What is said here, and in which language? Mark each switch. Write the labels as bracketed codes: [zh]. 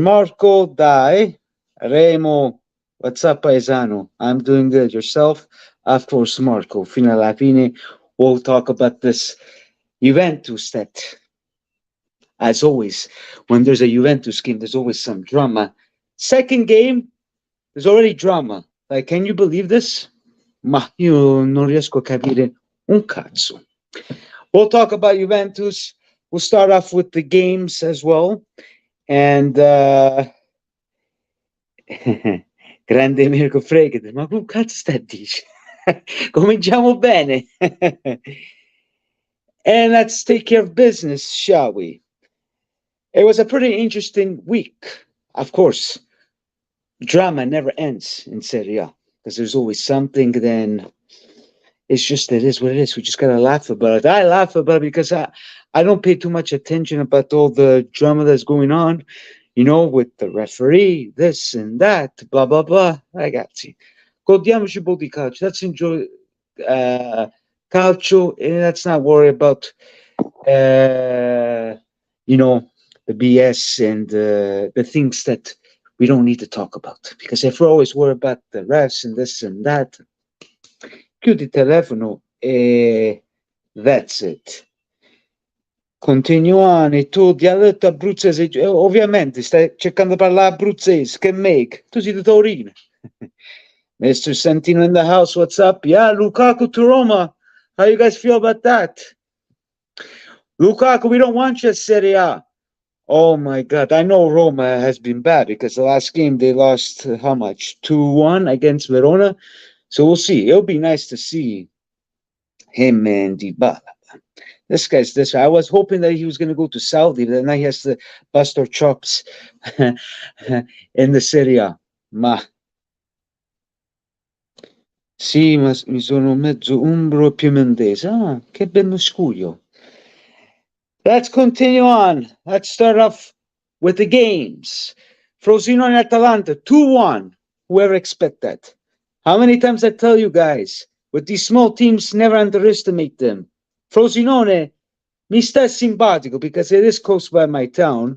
[en] Marco, dai. Remo, what's up, paesano? I'm doing good. Yourself? Of course, Marco. [it] Fino alla fine, [en] we'll talk about this Juventus that, as always, when there's a Juventus game, there's always some drama. Second game, there's already drama. Like, can you believe this? [it] Ma io non riesco a capire un cazzo. [en] We'll talk about Juventus. We'll start off with the games as well. [it] And grande Mirko Fregate, ma che cazzo sta a dire? Cominciamo bene. [en] And let's take care of business, shall we? It was a pretty interesting week. Of course, drama never ends in Serie A because there's always something. Then it's just, it is what it is. We just gotta laugh about it. I laugh about it because I don't pay too much attention about all the drama that's going on, you know, with the referee, this and that, blah blah blah. [it] Ragazzi, godiamoci un po' di calcio. [en] Let's enjoy calcio, and let's not worry about you know, the BS and the things that we don't need to talk about. Because if we're always worried about the refs and this and that, [it] chiudi il telefono e [en] that's it. [it] Continuano, tu dialetto abruzzese, ovviamente stai cercando di parlare abruzzese, che make? Tu sei di Torino. Mr. [en] Santino in the house, what's up? Yeah, Lukaku to Roma. How you guys feel about that? Lukaku, we don't want you at Serie A. Oh my God, I know Roma has been bad because the last game they lost, how much? 2-1 against Verona. So we'll see. It'll be nice to see him and Dybala. This guy's this. I was hoping that he was going to go to Saudi, but now he has to bust our chops in the Serie A. [it] Ma sì, ma mi sono mezzo umbro e piemontese. Ah, che bel musculo. [en] Let's continue on. Let's start off with the games. Frosinone Atalanta 2-1. Whoever expect that? How many times I tell you guys, with these small teams, never underestimate them. Frosinone [it] mi sta simpatico [en] because it is close by my town.